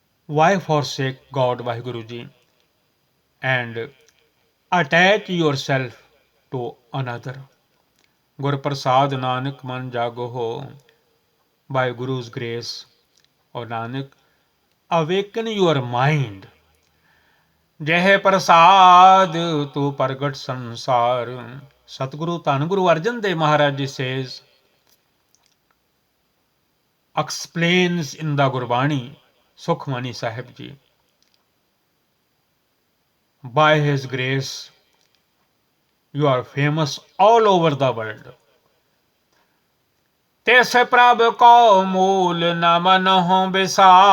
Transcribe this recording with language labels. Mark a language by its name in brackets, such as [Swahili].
[English] Why forsake God Vaheguru Ji and attach yourself to another? [Punjabi] Gur Prasad Nanak man jago ho. [English] By Guru's grace, O Nanak, awaken your mind. [Punjabi] जह प्रसाद तू प्रगट संसार. [English] Satguru Tan Guru Arjan Dev Maharaj Ji says, explains in the Gurbani, Sukhmani Sahib Ji. By His grace you are famous all over the world. [Punjabi] तिस प्रभ को मूल न मनहु विसार.